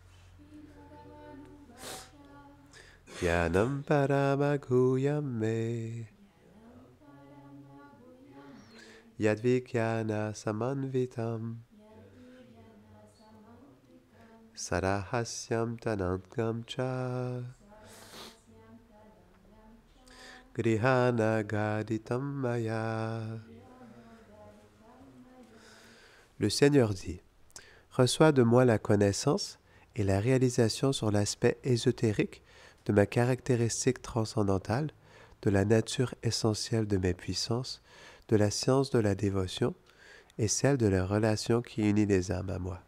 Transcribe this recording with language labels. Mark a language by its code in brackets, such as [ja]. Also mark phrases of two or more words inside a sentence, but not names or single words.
[sa] Yanam Paramaguyame Yadvikyana Samanvitam Sarahasyam Tanantgam Cha Grihana Gaditam Maya. [fr] Le Seigneur dit: reçois de moi la connaissance et la réalisation sur l'aspect ésotérique de ma caractéristique transcendantale, de la nature essentielle de mes puissances, de la science de la dévotion et celle de la relation qui unit les âmes à moi.